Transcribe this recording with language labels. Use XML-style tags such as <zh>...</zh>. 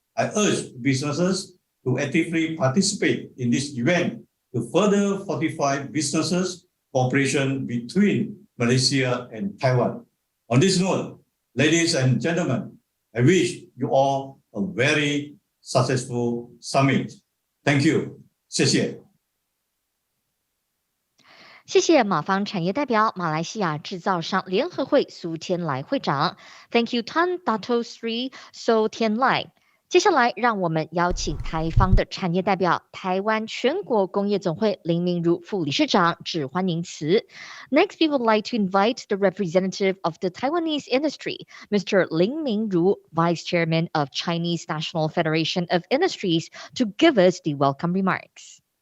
<en>I urge businesses to actively participate in this event to further fortify businesses cooperation between Malaysia and Taiwan. On this note, ladies and gentlemen, I wish you all a very successful summit. Thank you.</en> <zh>谢谢。谢谢马方产业代表马来西亚制造商联合会苏天来会长。</zh> <en>Thank you, Tan Dato Sri So Tian Lai。</en> <zh>接下来，让我们邀请台方的产业代表台湾全国工业总会林明如副理事长致欢迎词。</zh> <en>Next, we would like to invite the representative of the Taiwanese industry, Mr. Lin Mingru, Vice Chairman of Chinese National Federation of Industries, to give us the welcome remarks.</en>